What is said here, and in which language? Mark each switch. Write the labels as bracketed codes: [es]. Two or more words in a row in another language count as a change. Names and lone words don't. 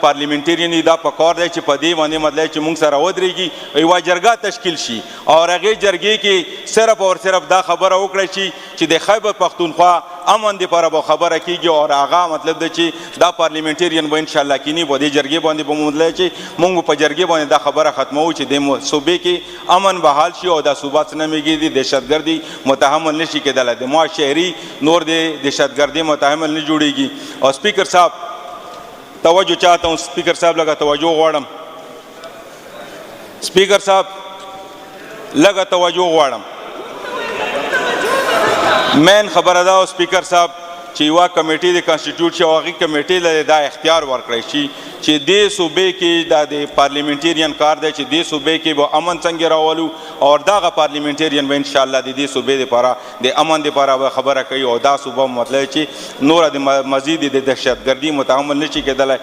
[ps] پارلیمنټریان دا پکار دی چې په دې باندې مطلب چې موږ سره ودرېږي, یوه جرګه تشکیل شي, اور هغې جرګې کې صرف اور صرف دا خبره وکړی شي چې د خیبر پختونخوا امن دپاره به خبره کېږي, اور هغه مطلب دی چې دا پارلیمنټریان به انشاءالله کینی په دې جرګې باندې به مطلب چې موږ په جرګې باندې دا خبره ختموو چې د صوبې کې امن بحال شي, او دا صوبه څه نه میږي دهشتګردي متحمل نشي کېدلی. د ما شهري نور د دهشتګردي متحمل نه جوړېږي. [ur] اور سپیکر صاحب توجہ چاہتا ہوں, [ps] اسپیکر صاحب لگا توجہ غواړم, اسپیکر صاحب لگا توجہ غواړم. مین خبره دا اسپیکر صاحب چې یوه کمیټې د کانسټیټیوټ شي, او هغې کمیټې له دا اختیار ورکړی شي چې دې صوبې کې دا د پارلیمنټریان کار دی چې دې صوبې کې به امن څنګه راولو, اور دغه پارلیمنټریان به انشاءالله د دې صوبې دپاره د امن دپاره به خبره کوي, او دا صوبه مطلب چې نوره د مزید د دهشتګردي متحمل نشي کېدلی.